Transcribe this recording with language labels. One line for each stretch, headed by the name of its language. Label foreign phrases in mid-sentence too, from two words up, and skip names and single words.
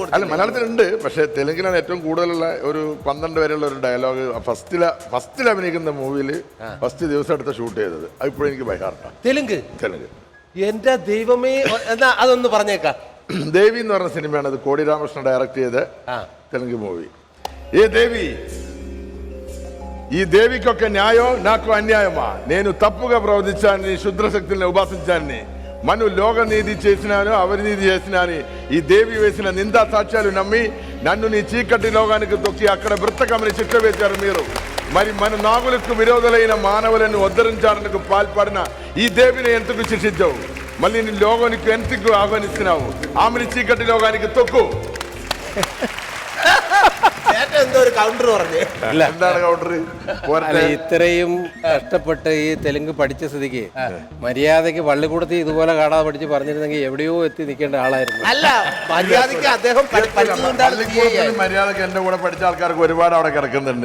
Malayalam: അല്ല, മലയാളത്തിലുണ്ട്, പക്ഷെ തെലുങ്കിലാണ് ഏറ്റവും കൂടുതലുള്ള ഒരു 12 വരെയുള്ള ഒരു ഡയലോഗ്. ഫസ്റ്റിൽ അഭിനയിക്കുന്ന മൂവിയിൽ ഫസ്റ്റ് ദിവസം എടുത്ത് ഷൂട്ട് ചെയ്തത്. അത് ഇപ്പോഴും എനിക്ക് ബൈഹാർട്ടാണ്. തെലുങ്ക്. എന്റെ ദൈവമേ, എന്നാ അതൊന്ന് പറഞ്ഞേക്കാം. ദേവി എന്ന് പറഞ്ഞ സിനിമയാണ്. അത് കോടി രാമകൃഷ്ണൻ ഡയറക്ട് ചെയ്ത തെലുങ്ക് മൂവി.
Telugu: ఏ దేవి ఈ దేవికొక న్యాయం నాకు అన్యాయమా నేను తప్పుగా ప్రవర్తించానని శుద్రశక్తుల్ని ఉపాసించానని మను లోకనీతి చేసినాను అవనీతి చేసినాని ఈ దేవి వేసిన నిందా సాక్ష్యాలు నమ్మి నన్ను నీ చీకటి లోకానికి తొక్కి అక్కడ బ్రతకమని శిక్ష వేశారు మీరు. మరి మన నాగులకు విరోధులైన మానవులను ఉద్ధరించడానికి పాల్పడిన ఈ దేవిని ఎందుకు శిక్షించావు? మళ్ళీ నీ లోకానికి ఎందుకు ఆహ్వానిస్తున్నావు? ఆమెని చీకటి లోకానికి తొక్కు.
Malayalam: എന്തോ ഒരു കൗണ്ടർ പറഞ്ഞു. എന്താണ് കൗണ്ടർ? ഇത്രയും കഷ്ടപ്പെട്ട് ഈ തെലുങ്ക് പഠിച്ച സ്ഥിതിക്ക് മര്യാദക്ക് പള്ളിക്കൂടത്തിൽ ഇതുപോലെ കാണാതെ പഠിച്ച് പറഞ്ഞിരുന്നെങ്കിൽ എവിടെയോ എത്തി നിൽക്കേണ്ട ആളായിരുന്നു. അല്ല, മര്യാദക്ക് അദ്ദേഹം മര്യാദക്ക് എന്റെ കൂടെ പഠിച്ച ആൾക്കാർക്ക് ഒരുപാട് അവിടെ കിടക്കുന്നുണ്ട്.